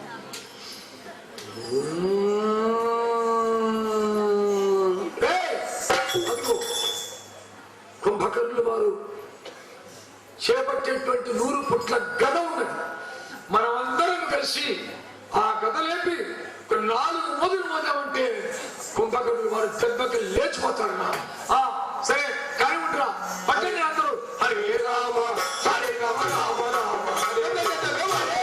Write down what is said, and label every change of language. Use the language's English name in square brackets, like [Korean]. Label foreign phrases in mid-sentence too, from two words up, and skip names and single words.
[Telugu] కుంభకర్ణులు వారు చేపట్టేటువంటి 100 పుట్ల గద ఉన్నది. మనమందరం కలిసి ఆ గద లేపి 4 మొదలు మోదామంటే కుంభకర్ణులు వారు దెబ్బకి లేచిపోతారన్నా. సరే కానీ ఉండరా, పట్టండి అందరూ. [Sanskrit] హరే రామ హరే రామ రామ రామ హరే హరే రామ